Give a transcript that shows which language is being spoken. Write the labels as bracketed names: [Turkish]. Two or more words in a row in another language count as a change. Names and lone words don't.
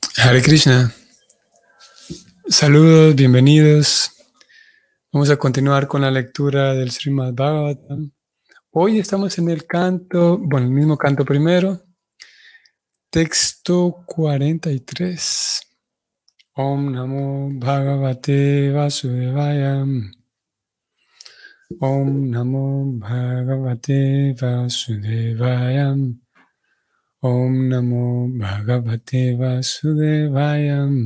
[Sanskrit] Hare Krishna, [Spanish] saludos, bienvenidos. Vamos a continuar con la lectura del Srimad Bhagavatam. Hoy estamos en el el mismo canto primero, texto 43. [Sanskrit] Om Namo Bhagavate Vasudevaya. Om Namo Bhagavate Vasudevaya. Om Namo Bhagavate Vasudevaya.